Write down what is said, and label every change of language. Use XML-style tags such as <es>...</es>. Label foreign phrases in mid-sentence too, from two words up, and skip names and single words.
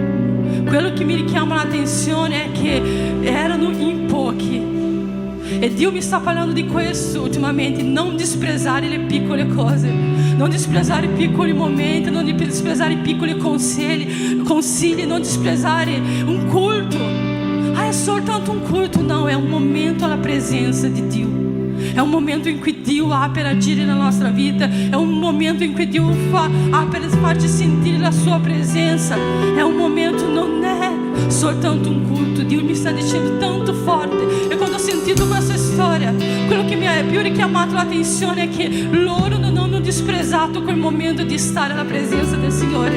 <it>Quello che mi richiama l'attenzione è che erano in pochi E Dio mi sta parlando di questo ultimamente: non disprezzare le piccole cose, non disprezzare i piccoli momenti, non disprezzare i piccoli consigli, non disprezzare un culto. Ah, è soltanto un culto?</it> <pt>Não, é um momento</pt> <it>alla presenza di Dio. È un momento in cui Dio ha per agire nella nostra vita. È un momento in cui Dio ha per farci sentire la sua presenza. È un momento, non è soltanto un culto. Dio mi sta dicendo tanto forte. E quando ho sentito questa storia, quello che mi ha più richiamato l'attenzione è che loro non hanno disprezzato quel momento di stare alla presenza del Signore.</it>